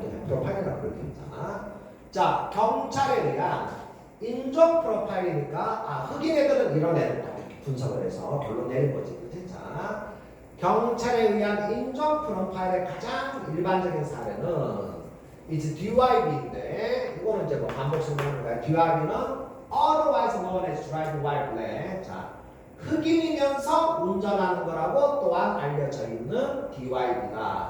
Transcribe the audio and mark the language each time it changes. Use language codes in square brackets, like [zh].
[ko] 그냥 프로파일이랑 그렇게 있잖아. 자, 경찰에 의한 인종 프로파일이니까 흑인 애들은 이런 애들 다 이렇게 분석을 해서 결론 내린 거지. 그치? 자, 경찰에 의한 인종 프로파일의 가장 일반적인 사례는 이제 DYB인데 이거는 이제 뭐 반복 설명하는 거야. [en] DYB는 otherwise known as driving while black. [ko] 자, 흑인이면서 운전하는 거라고 또한 알려져 있는 DYB다.